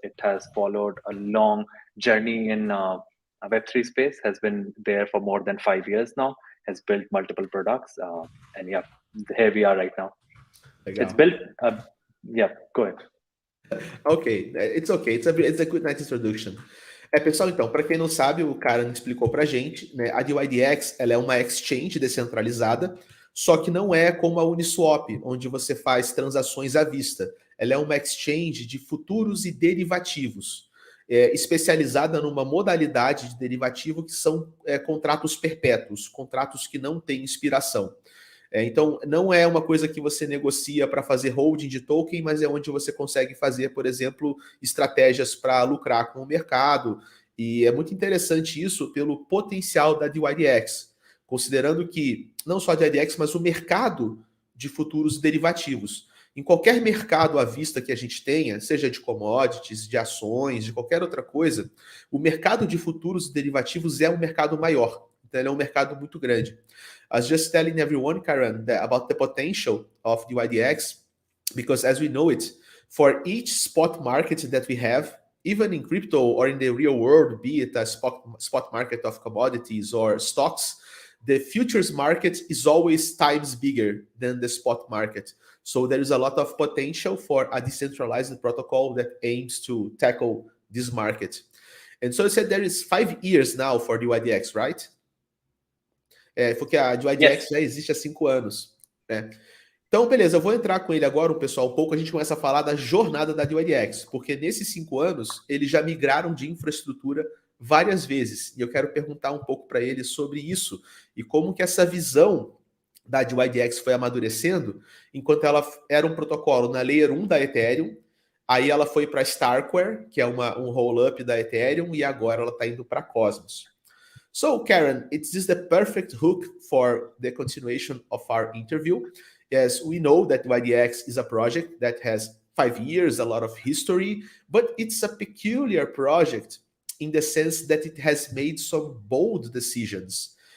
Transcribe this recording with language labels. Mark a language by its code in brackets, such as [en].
[en] It has followed a long journey in Web3 space, has been there for more than 5 years now, has built multiple products. And yeah, here we are right now. Legal. It's built, yeah, go ahead. Ok, it's okay. It's a good nice introduction. [pt] Pessoal, então, para quem não sabe, o Karan explicou para a gente, né, a dYdX ela é uma exchange descentralizada, só que não é como a Uniswap, onde você faz transações à vista. Ela é uma exchange de futuros e derivativos, especializada numa modalidade de derivativo que são contratos perpétuos, contratos que não têm expiração. Então, não é uma coisa que você negocia para fazer holding de token, mas é onde você consegue fazer, por exemplo, estratégias para lucrar com o mercado. E é muito interessante isso pelo potencial da dYdX, considerando que não só a dYdX, mas o mercado de futuros derivativos. Em qualquer mercado à vista que a gente tenha, seja de commodities, de ações, de qualquer outra coisa, o mercado de futuros derivativos é um mercado maior. Então, ele é um mercado muito grande. [en] I was just telling everyone, Karan, about the potential of dYdX, because as we know it, for each spot market that we have, even in crypto or in the real world, be it a spot market of commodities or stocks, the futures market is always times bigger than the spot market. So there is a lot of potential for a decentralized protocol that aims to tackle this market. And so you said there is 5 years now for dYdX, right? [pt] Porque a dYdX [en] Yes. [pt] já existe há 5 anos, né? Então, beleza, eu vou entrar com ele agora, pessoal, um pouco, a gente começa a falar da jornada da dYdX, porque nesses 5 anos, eles já migraram de infraestrutura várias vezes, e eu quero perguntar um pouco para ele sobre isso, e como que essa visão da dYdX foi amadurecendo, enquanto ela era um protocolo na Layer 1 da Ethereum, aí ela foi para Starkware, que é um roll-up da Ethereum, e agora ela está indo para Cosmos. [en] So, Karan, is this the perfect hook for the continuation of our interview? Yes, we know that dYdX is a project that has 5 years, a lot of history, but it's a peculiar project in the sense that it has made some bold decisions.